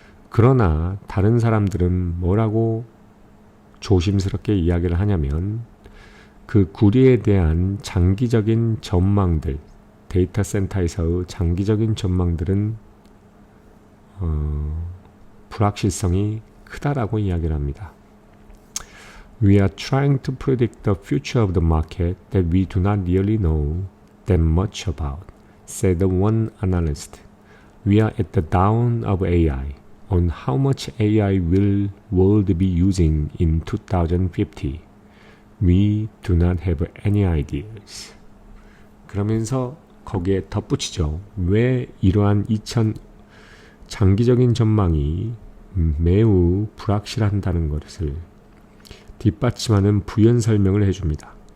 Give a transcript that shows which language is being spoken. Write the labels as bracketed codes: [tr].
[ko] 그러나 다른 사람들은 뭐라고 조심스럽게 이야기를 하냐면 그 구리에 대한 장기적인 전망들, 데이터 센터에서의 장기적인 전망들은 불확실성이 크다라고 이야기를 합니다. [en] We are trying to predict the future of the market that we do not really know that much about, said one analyst. We are at the dawn of AI. On how much AI will world be using in 2050? We do not have any ideas. [ko] 그러면서 거기에 덧붙이죠. 왜 이러한 장기적인 전망이 매우 불확실한다는 것을 뒷받침하는 부연 설명을 해줍니다.